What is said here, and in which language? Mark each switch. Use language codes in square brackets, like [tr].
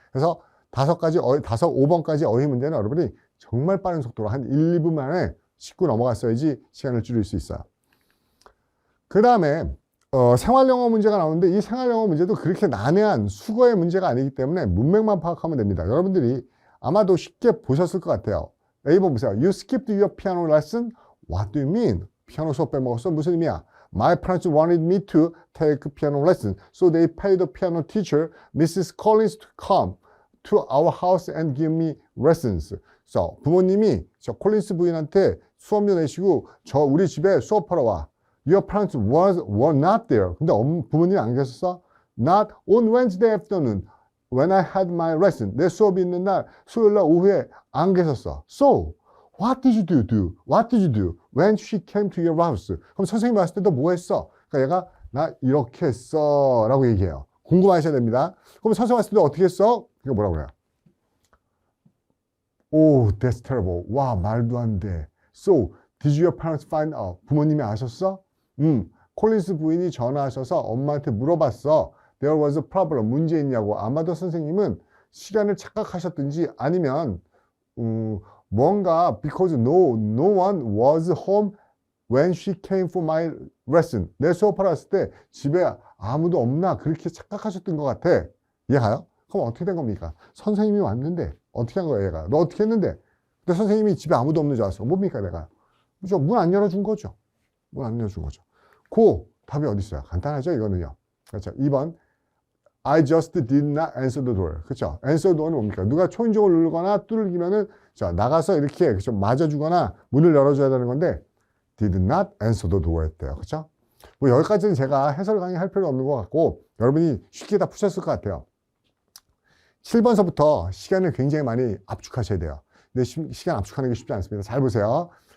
[ko] 그래서 5번까지 어휘 문제는 여러분이 정말 빠른 속도로 한 1, 2분 만에 짚고 넘어갔어야지 시간을 줄일 수 있어요. 그 다음에 생활영어 문제가 나오는데 이 생활영어 문제도 그렇게 난해한 수거의 문제가 아니기 때문에 문맥만 파악하면 됩니다. 여러분들이 아마도 쉽게 보셨을 것 같아요. A번 보세요. [en] You skipped your piano lesson? What do you mean? [ko] 피아노 수업 빼먹었어? 무슨 의미야? [en] My parents wanted me to take piano lesson, so they paid the piano teacher, Mrs. Collins, to come to our house and give me lessons. [ko] So, 부모님이 콜린스 부인한테 수업료 내시고 우리 집에 수업하러 와. [en] Your parents were not there. [ko] 근데 부모님이 안 계셨어? [en] Not on Wednesday afternoon when I had my lesson. [ko] 내 수업이 있는 날 수요일 날 오후에 안 계셨어. [en] So, what did you do? What did you do when she came to your house? [ko] 그럼 선생님이 왔을 때 너 뭐 했어? 그러니까 얘가 나 이렇게 했어 라고 얘기해요. 궁금하셔야 됩니다. 그럼 선생님 왔을 때 어떻게 했어? 이거 뭐라고 그래요? [en] Oh, that's terrible. [ko] 와, 말도 안 돼. [en] So, did your parents find out? [ko] 부모님이 아셨어? 콜린스 부인이 전화하셔서 엄마한테 물어봤어. [en] There was a problem. [ko] 문제 있냐고. 아마도 선생님은 시간을 착각하셨든지 아니면 뭔가 [en] because no one was home when she came for my lesson. [ko] 내 수업하러 왔을 때 집에 아무도 없나 그렇게 착각하셨던 것 같아. 이해가요? 그럼 어떻게 된 겁니까? 선생님이 왔는데 어떻게 한 거야 얘가? 너 어떻게 했는데? 근데 선생님이 집에 아무도 없는 줄 알았어. 뭡니까 내가? 그죠? 문 안 열어준 거죠. 문 안 열어준 거죠. 그 답이 어디 있어요? 간단하죠 이거는요. 그렇죠. [en] 2번 I just did not answer the door. [ko] 그렇죠. answer the door는 뭡니까? 누가 초인종을 누르거나 뚜들기면은 나가서 이렇게 맞아주거나 문을 열어줘야 되는 건데 [en] did not answer the door [ko] 했대요. 그렇죠? 뭐 여기까지는 제가 해설 강의 할 필요 없는 것 같고 여러분이 쉽게 다 푸셨을 것 같아요. 7번서부터 시간을 굉장히 많이 압축하셔야 돼요. 근데 시간 압축하는 게 쉽지 않습니다. 잘 보세요.